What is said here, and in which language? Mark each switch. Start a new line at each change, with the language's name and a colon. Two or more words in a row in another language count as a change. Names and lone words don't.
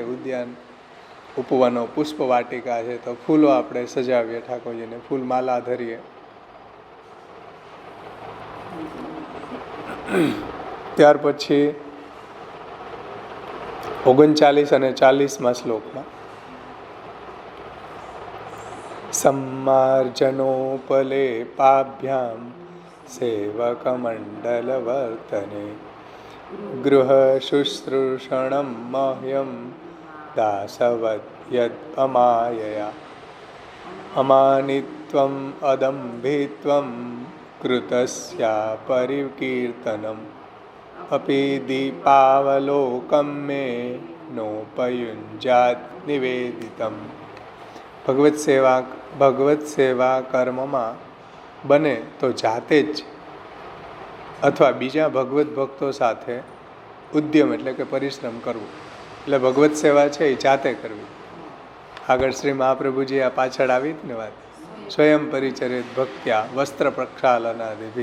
Gujarati: ઉદ્યાન, ઉપવનો, પુષ્પવાટિકા છે તો ફૂલો આપણે સજાવીએ, ઠાકોરજીને ફૂલમાલા ધરીએ. ત્યાર પછી 39 અને 40મા શ્લોકમાં
Sanskrit: सम्मार्जनोपलेपाभ्यां सेवकमण्डलवर्तने गृह शुश्रूषणं मह्यं दासवद्यद् अमायया अमानित्वम् अदम्भित्वं कृतस्या परिकीर्तनम् अपि दीपावलोकं मे नोपयुञ्जात् निवेदितम्।
Gujarati: ભગવત સેવા કર્મમાં બને તો જાતે જ અથવા બીજા ભગવત ભક્તો સાથે ઉદ્યમ એટલે કે પરિશ્રમ કરવું. એટલે ભગવત સેવા છે એ જાતે કરવી. આગળ શ્રી મહાપ્રભુજી આ પાછળ આવી જ ને વાત,
Sanskrit: स्वयं परिचरित भक्त्या वस्त्र प्रक्षालनादिभि.